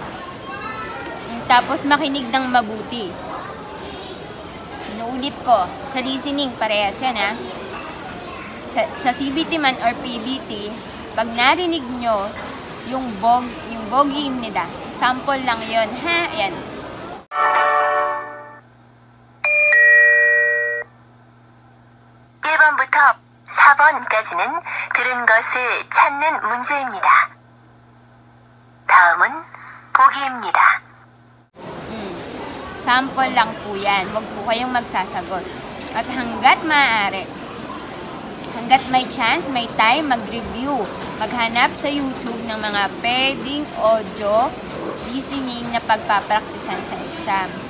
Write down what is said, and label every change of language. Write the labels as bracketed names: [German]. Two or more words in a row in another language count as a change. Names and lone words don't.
[Filipino] Tapos makinig ng mabuti. Inuulit ko, sa listening, parehas yan ha. Sa CBT man or PBT, pag narinig nyo yung bogey입니다. Sample lang yon ha? Yan. [Korean] 1번부터 4번까지는 들은 것을 찾는 문제입니다. 다음은 보기입니다. [Filipino] Sample lang po yan. Huwag po kayong magsasagot. At hanggat maaari, hanggat may chance, may time, mag-review. Maghanap sa YouTube ng mga pwedeng [English] audio listening [Filipino] na pagpapraktisan sa exam.